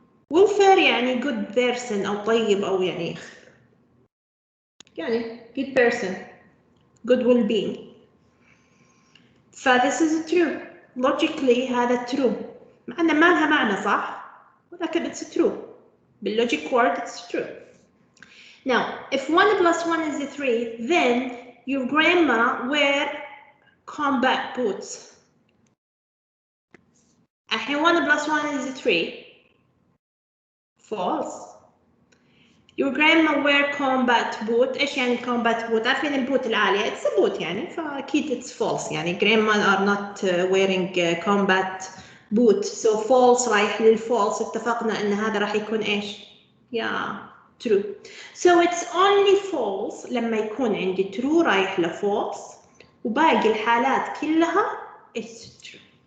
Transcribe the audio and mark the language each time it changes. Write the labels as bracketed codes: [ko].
[ar] welfare يعني good person أو طيب أو يعني good person. [en] Good well-being. فthis is true. [ar] Logically هذا true. مع أن ما لها معنى صح؟ ولكن it's true. [en] بالlogic word it's true. Now, if 1 plus 1 is 3, then your grandma wear combat boots. الحين 1 plus 1 is 3. False. Your grandma wear combat boot. [ar] إيش يعني combat boot؟ عارفين البوت العالية. [en] It's a boot يعني فأكيد it's false يعني grandma are not wearing combat boot. So false رايح للفالس. [ar] اتفقنا إن هذا راح يكون إيش؟ Yeah, true. [en] So it's only false لما يكون عندي true رايح لفالس وباقي الحالات كلها it's true.